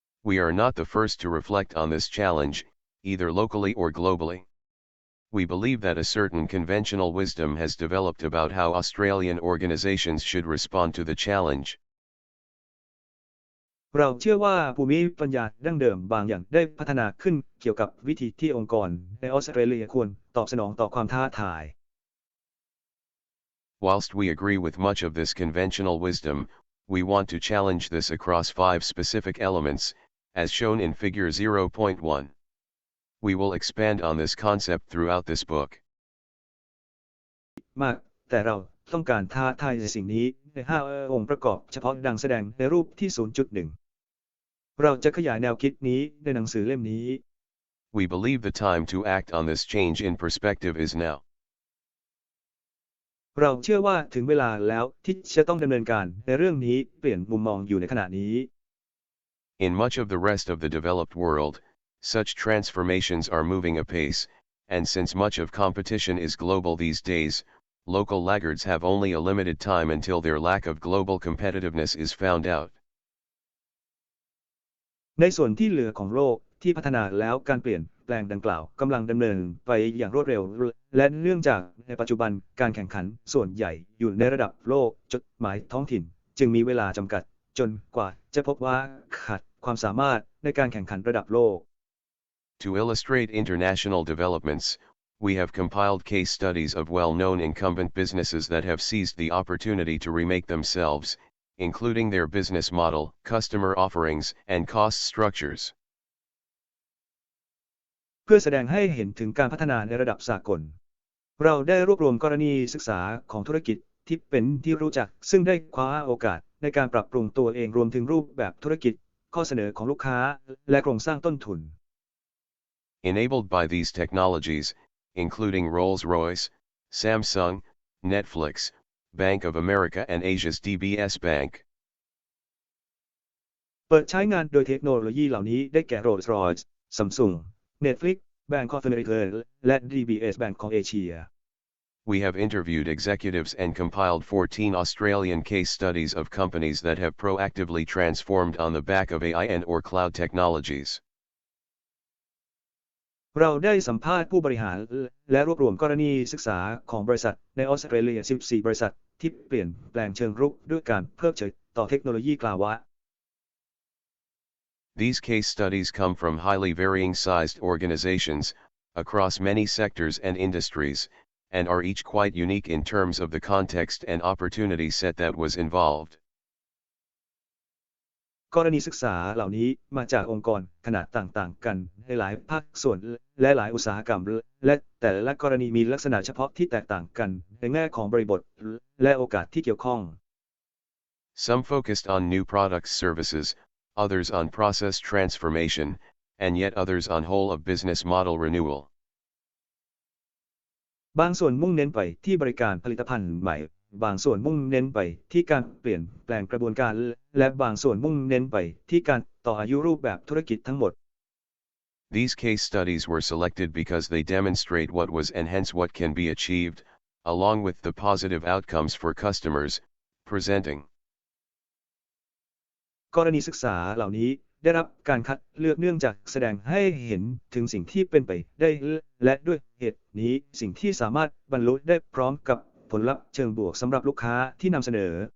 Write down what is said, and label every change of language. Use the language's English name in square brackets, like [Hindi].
[English] We are not the first to reflect on this challenge, either locally or globally. We believe that a certain conventional wisdom has developed about how Australian organizations should respond to the challenge. [Thai] เราเชื่อว่าภูมิปัญญาดั้งเดิมบางอย่างได้พัฒนาขึ้นเกี่ยวกับวิธีที่องค์กรในออสเตรเลียควรตอบสนองต่อความท้าทาย [English] Whilst we agree with much of this conventional wisdom, we want to challenge this across 5 specific elements, as shown in Figure 0.1. We will expand on this concept throughout this book. [Thai] มากแต่เราต้องการท้าทายในสิ่งนี้ใน5องค์ประกอบเฉพาะดังแสดงในรูปที่ 0.1 เราจะขยายแนวคิดนี้ในหนังสือเล่มนี้ [English] We believe the time to act on this change in perspective is now. [Thai] เราเชื่อว่าถึงเวลาแล้วที่จะต้องดำเนินการในเรื่องนี้เปลี่ยนมุมมองอยู่ในขณะนี้ [English] In much of the rest of the developed world, such transformations are moving apace, and since much of competition is global these days, local laggards have only a limited time until their lack of global competitiveness is found out. [Thai] ในส่วนที่เหลือของโลกที่พัฒนาแล้วการเปลี่ยนแปลงดังกล่าวกำลังดำเนินไปอย่างรวดเร็วและเนื่องจากในปัจจุบันการแข่งขันส่วนใหญ่อยู่ในระดับโลกจดหมายท้องถิ่นจึงมีเวลาจำกัดจนกว่าจะพบว่าขาดความสามารถในการแข่งขันระดับโลก [English] To illustrate international developments, we have compiled case studies of well-known incumbent businesses that have seized the opportunity to remake themselves, including their business model, customer offerings, and cost structures. [Thai] เพื่อแสดงให้เห็นถึงการพัฒนาในระดับสากล เราได้รวบรวมกรณีศึกษาของธุรกิจที่เป็นที่รู้จักซึ่งได้คว้าโอกาสในการปรับปรุงตัวเองรวมถึงรูปแบบธุรกิจข้อเสนอของลูกค้าและโครงสร้างต้นทุน [English] Enabled by these technologies, including Rolls-Royce, Samsung, Netflix, Bank of America and Asia's DBS Bank. [Thai] เปิดใช้งานโดยเทคโนโลยีเหล่านี้ได้แก่ Rolls-Royce, Samsung, Netflix, Bank of America และ DBS Bank ของเอเชีย [English] We have interviewed executives and compiled 14 Australian case studies of companies that have proactively transformed on the back of AI and/or cloud technologies. [Thai] เราได้สัมภาษณ์ผู้บริหารและรวบรวมกรณีศึกษาของบริษัทในออสเตรเลีย 14 บริษัทที่เปลี่ยนแปลงเชิงรุกด้วยการเพิกเฉยต่อเทคโนโลยีกล่าวว่า [English] These case studies come from highly varying-sized organizations, across many sectors and industries, and are each quite unique in terms of the context and opportunity set that was involved. [Thai] กรณีศึกษาเหล่านี้มาจากองค์กรขนาดต่างๆกันในหลายภาคส่วนและหลายอุตสาหกรรมและแต่ละกรณีมีลักษณะเฉพาะที่แตกต่างกันในแง่ของบริบทและโอกาสที่เกี่ยวข้อง [English] Some focused on new products services, others on process transformation, and yet others on whole of business model renewal. [Thai] บางส่วนมุ่งเน้นไปที่บริการผลิตภัณฑ์ใหม่บางส่วนมุ่งเน้นไปที่การเปลี่ยนแปลงกระบวนการและบางส่วนมุ่งเน้นไปที่การต่ออายุรูปแบบธุรกิจทั้งหมด [English] These case studies were selected because they demonstrate what was and hence what can be achieved, along with the positive outcomes for customers, presenting. [Thai] กรณีศึกษาเหล่านี้ได้รับการคัดเลือกเนื่องจากแสดงให้เห็นถึงสิ่งที่เป็นไปได้และด้วยเหตุนี้สิ่งที่สามารถบรรลุได้พร้อมกับผลลัพธ์เชิงบวกสำหรับลูกค้าที่นำเสนอ